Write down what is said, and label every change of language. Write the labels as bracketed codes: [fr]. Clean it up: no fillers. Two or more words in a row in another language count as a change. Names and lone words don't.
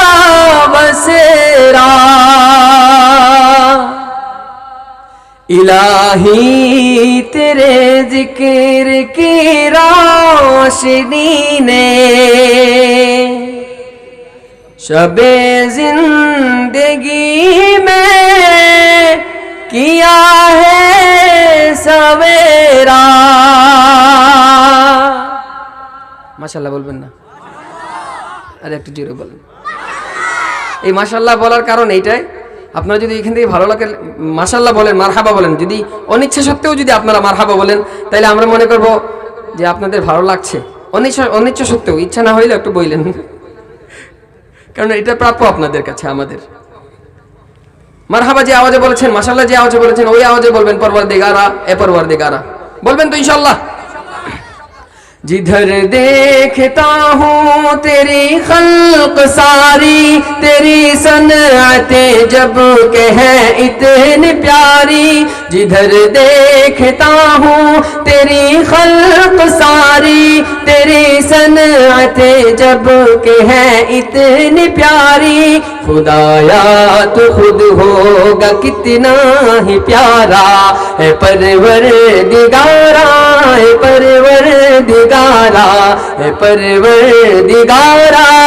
[ur] بسیرا الہی تیرے ذکر کی روشنی نے شب زندگی میں کیا ہے سویرا [bn] মাশাআল্লাহ বলবেন না আরে একটু জোরে বলেন এই মাশাআল্লাহ বলার কারণ এইটাই আপনারা যদি এখান থেকে ভালো লাগে মাশাআল্লাহ বলেন মারহাবা বলেন যদি অনিচ্ছা সত্ত্বেও যদি আপনারা মারহাবা বলেন তাহলে আমরা মনে করব যে আপনাদের ভালো লাগছে অনিচ্ছা সত্ত্বেও ইচ্ছা না হইলে একটু বলেন কারণ এটা প্রাপ্য আপনাদের কাছে আমাদের মারহাবা যে আওয়াজে বলেছেন মাশাআল্লাহ যে আওয়াজে বলেছেন ওই আওয়াজে বলবেন পরওয়ারদিগারা এ পরওয়ারদিগারা বলবেন তো ইনশাআল্লাহ [ur] جدھر دیکھتا ہوں تیری خلق ساری تیری صنعتیں جب کہ ہے اتنی پیاری جدھر دیکھتا ہوں تیری خلق ساری تیری صنعتیں جب کہ ہے اتنی پیاری خدایا تو خود ہوگا کتنا ہی پیارا ہے پروردگارا ہے پروردگارا ہے پروردگارا